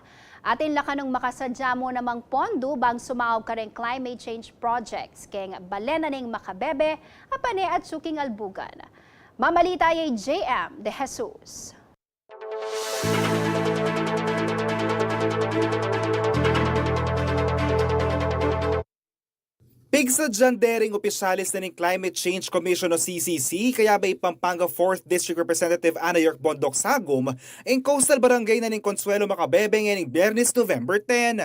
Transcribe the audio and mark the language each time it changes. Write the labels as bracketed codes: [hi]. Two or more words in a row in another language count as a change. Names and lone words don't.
[pam] Atin la kanong makasadya mo namang pondo bang sumaob ka rin [en] climate change projects [pam] keng balena ning makabebe, apane at suking albugan. Mamalita ay JM De Jesus. Pigsa dering opisyalis na ng Climate Change Commission o CCC, kaya ba Pampanga 4th District Representative Ana York Bondok Sagum, ang coastal barangay na ng Consuelo Macabebe ng Biyernes November 10.